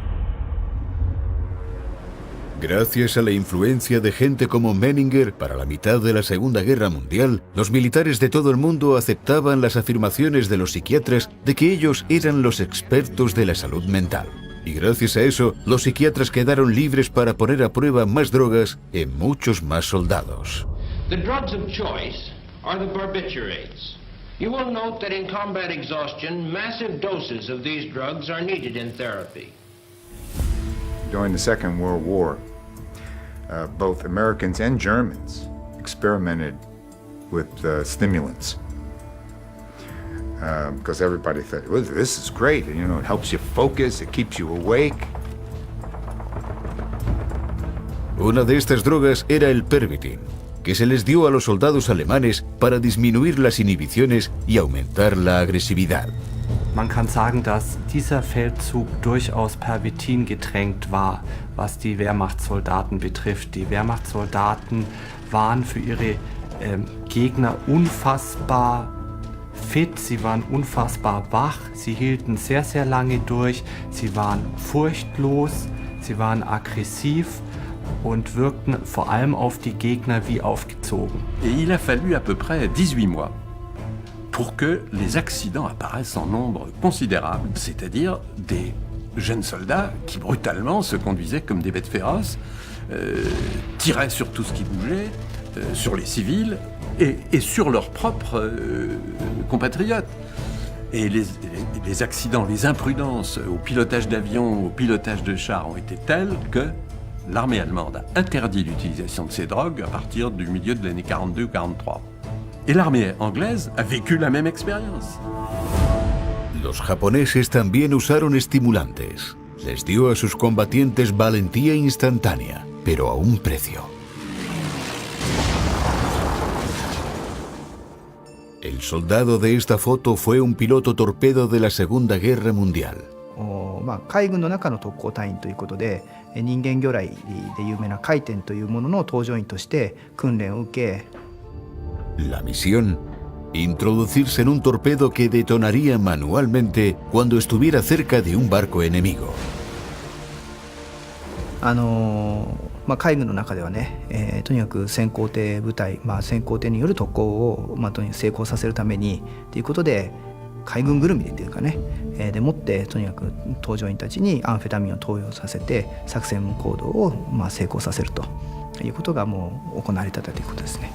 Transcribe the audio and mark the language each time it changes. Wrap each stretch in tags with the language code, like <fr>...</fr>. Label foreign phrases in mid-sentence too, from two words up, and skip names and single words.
<es>Gracias a la influencia de gente como Menninger, para la mitad de la Segunda Guerra Mundial, los militares de todo el mundo aceptaban las afirmaciones de los psiquiatras de que ellos eran los expertos de la salud mental. Y gracias a eso, los psiquiatras quedaron libres para poner a prueba más drogas en muchos más soldados.</es> <en>The drugs of choice are the barbiturates. You will note that in combat exhaustion, massive doses of these drugs are needed in therapy. During the Second World War, both Americans and Germans experimented with stimulants. Because everybody thought, well, this is great, you know, it helps you focus, it keeps you awake.</en> <es>Una de estas drogas era el Pervitin, que se les dio a los soldados alemanes para disminuir las inhibiciones y aumentar la agresividad.</es> <de>Man kann sagen, dass dieser Feldzug durchaus Pervitin getränkt war, was die Wehrmachtssoldaten betrifft. Die Wehrmachtssoldaten waren für ihre Gegner unfassbar fit, sie waren unfassbar wach, sie hielten sehr, sehr lange durch, sie waren furchtlos, sie waren aggressiv und wirkten vor allem auf die Gegner wie aufgezogen.</de> <fr>Et il a fallu à peu près 18 mois pour que les accidents apparaissent en nombre considérable, c'est-à-dire des jeunes soldats qui brutalement se conduisaient comme des bêtes féroces, tiraient sur tout ce qui bougeait, sur les civils et sur leurs propres compatriotes. Et les accidents, les imprudences au pilotage d'avions, au pilotage de chars ont été tels que l'armée allemande a interdit l'utilisation de ces drogues à partir du milieu de l'année 42 ou 43. Et l'armée anglaise a vécu la même expérience.</fr> <es>Los japoneses también usaron estimulantes. Les dio a sus combatientes valentía instantánea, pero a un precio. El soldado de esta foto fue un piloto torpedo de la Segunda Guerra Mundial.</es> <ja>海軍の中の特攻隊員ということで、人間魚雷で有名な回転というものの搭乗員として訓練を受け、</ja> <es>La misión, introducirse en un torpedo que detonaría manualmente cuando estuviera cerca de un barco enemigo.</es> <ja>海軍の中ではね、とにかく先行艇部隊、先行艇による特攻を、とにかく成功させるためにということで、海軍ぐるみでっていうかね、でもってとにかく搭乗員たちにアンフェタミンを投与させて作戦行動を成功させるということがもう行われていたということですね。</ja>